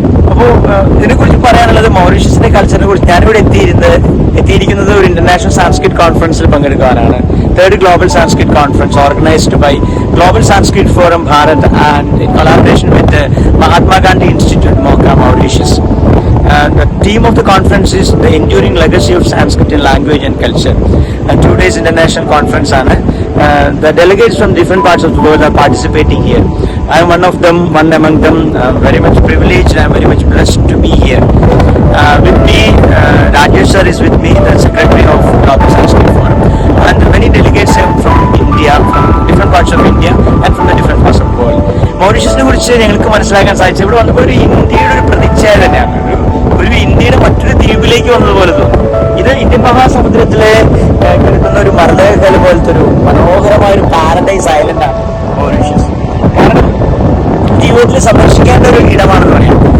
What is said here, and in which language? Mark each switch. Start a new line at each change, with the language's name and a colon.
Malayalam: അപ്പോൾ ഇതിനെക്കുറിച്ച് പറയാനുള്ളത് മൗറീഷ്യസിന്റെ കൾച്ചറിനെ കുറിച്ച്. ഞാനിവിടെ എത്തിയിരിക്കുന്നത് ഒരു ഇന്റർനാഷണൽ സാൻസ്ക്രിറ്റ് കോൺഫറൻസിൽ പങ്കെടുക്കാനാണ്.
English: Third global Sanskrit conference organised by global Sanskrit forum Bharat and in collaboration with Mahatma Gandhi institute മോക്ക Mauritius. The theme of the conference is the enduring legacy of Sanskrit in language and culture. 2 days international conference ആണ്. The delegates from different parts of the world are participating here. I am one among them. Very much privileged. I am very much blessed to be here. With me, Rajesh sir is with me, the secretary of Global Sanskrit Forum, and many delegates from India, from different parts of India, and from the different parts of the world.
Malayalam: മൗറീഷ്യസിനെ കുറിച്ച് ഞങ്ങൾക്ക് മനസ്സിലാക്കാൻ സാധിച്ചു. ഇവിടെ വന്നപ്പോൾ ഒരു ഇന്ത്യയുടെ ഒരു പ്രതിച്ഛായ തന്നെയാണ്. ഒരു ഇന്ത്യയുടെ മറ്റൊരു ദ്വീപിലേക്ക് വന്നതുപോലെ തോന്നും. ഇത് ഇന്ത്യൻ മഹാസമുദ്രത്തിലെ കിടക്കുന്ന ഒരു മർദ്ദകൽ പോലത്തെ ഒരു മനോഹരമായ ഒരു പാരഡൈസ് ഐലൻഡാണ് മൗറീഷ്യസ്. കാരണം ജീവിതത്തിൽ സന്ദർശിക്കേണ്ട ഒരു ഇടമാണെന്ന് പറയാം.